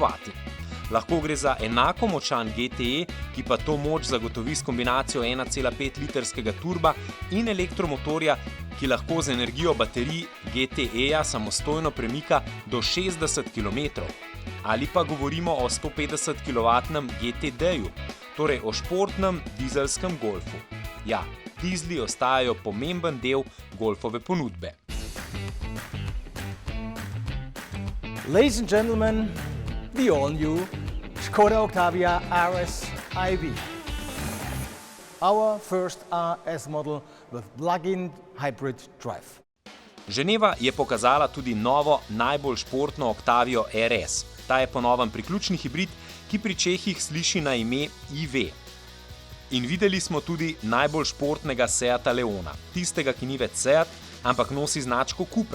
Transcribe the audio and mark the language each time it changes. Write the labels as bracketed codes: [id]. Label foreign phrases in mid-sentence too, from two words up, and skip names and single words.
[sl] Lahko gre za enako močan GTE, ki pa to moč zagotovi s kombinacijo 1,5 litrskega turba in elektromotorja, ki lahko z energijo baterij GTE-ja samostojno premika do 60 km. Ali pa govorimo o 150 kW GTD-ju, torej o športnem dizelskem Golfu. Ja, dizli ostajajo pomemben del Golfove ponudbe. [en] Ladies and gentlemen, the all-new Škoda Octavia RS iV. Our first RS model with plug-in hybrid drive. [sl] Ženeva je pokazala tudi novo, najbolj športno Octavio RS. Ta je po novem priključni hibrid, ki pri Čehih sliši na ime IV. In videli smo tudi najbolj športnega Seata Leona, tistega, ki ni več Seat, ampak nosi značko Cupra.